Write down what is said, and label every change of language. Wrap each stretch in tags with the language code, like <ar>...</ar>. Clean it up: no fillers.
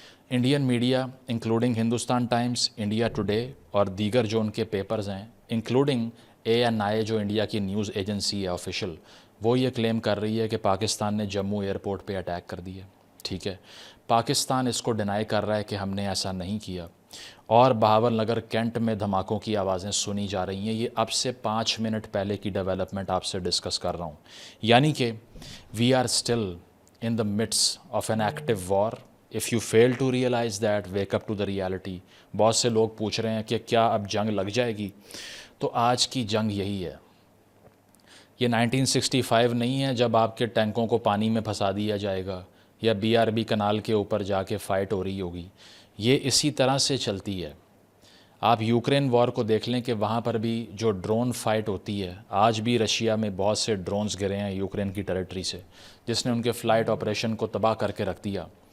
<ur>Indian media including Hindustan Times, India today اور دیگر جو ان کے پیپرز ہیں انکلوڈنگ ANI جو انڈیا کی نیوز ایجنسی ہے آفیشل, وہ یہ کلیم کر رہی ہے کہ پاکستان نے جموں ایئرپورٹ پہ اٹیک کر دیا. ٹھیک ہے, پاکستان اس کو ڈینائی کر رہا ہے کہ ہم نے ایسا نہیں کیا. اور بہاول نگر کینٹ میں دھماکوں کی آوازیں سنی جا رہی ہیں. یہ اب سے 5 منٹ پہلے کی ڈیولپمنٹ آپ سے ڈسکس کر رہا ہوں.</ur> <en>یعنی کہ we are still in the midst of an active war. If you fail to realise that, wake up to the reality.</en> <ur>بہت سے لوگ پوچھ رہے ہیں کہ کیا اب جنگ لگ جائے گی, تو آج کی جنگ یہی ہے. یہ 1965 نہیں ہے جب آپ کے ٹینکوں کو پانی میں پھنسا دیا جائے گا یا BRB کنال کے اوپر جا کے فائٹ ہو رہی ہوگی. یہ اسی طرح سے چلتی ہے. آپ یوکرین وار کو دیکھ لیں کہ وہاں پر بھی جو ڈرون فائٹ ہوتی ہے, آج بھی رشیا میں بہت سے ڈرونز گرے ہیں یوکرین کی ٹیریٹری سے, جس نے ان کے فلائٹ آپریشن کو تباہ کر کے رکھ دیا.</ur>